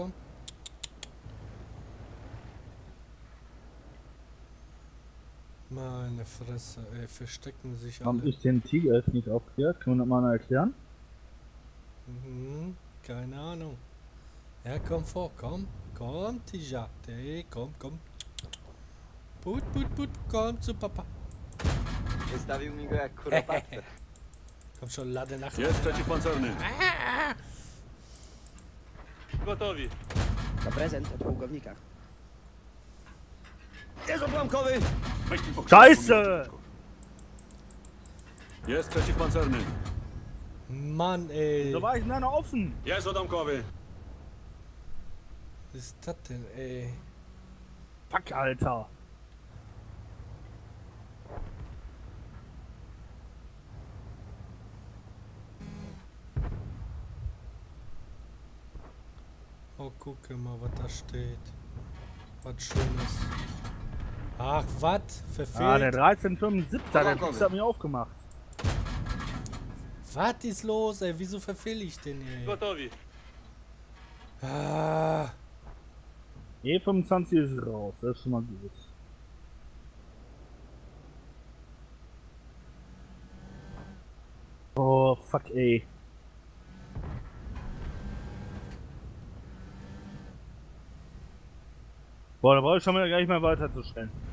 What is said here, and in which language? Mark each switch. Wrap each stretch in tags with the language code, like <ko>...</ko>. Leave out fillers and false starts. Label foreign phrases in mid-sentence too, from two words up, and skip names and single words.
<de>Meine Fresse, ey, verstecken sich Warum alle. ist den Tiger jetzt nicht aufgeklärt? Können wir das mal erklären? Keine Ahnung. Ja, komm vor, komm, Tija. Ey, komm. Put, komm zu Papa.</de> <pl>Wystawił mi go jak kuropatkę.</pl> <de>Komm schon, lade nach.</de> <pl>Jest przeciwpancerny. Gotowi. To prezent od pułkownika. Jest odłamkowy!</pl> <de>Scheiße!</de> <pl>Jest przeciwpancerny.</pl> <de>Mann, ey. So war ich denn da noch offen?</de> <pl>Jest odłamkowy.</pl> <de>Was ist das denn, ey? Fuck, Alter. Oh, gucke mal, was da steht. Was Schönes. Ach, was? Verfehlt? Ah, der 1375, der Fuchs hat mich aufgemacht. Was ist los, ey? Wieso verfehle ich den, ey?</de> <pl>Gotowi. Ah,</pl> <de>E25 ist raus, das ist schon mal gut. Oh, fuck, ey. Boah, da brauche ich schon wieder gar nicht mehr weiterzustellen.</de>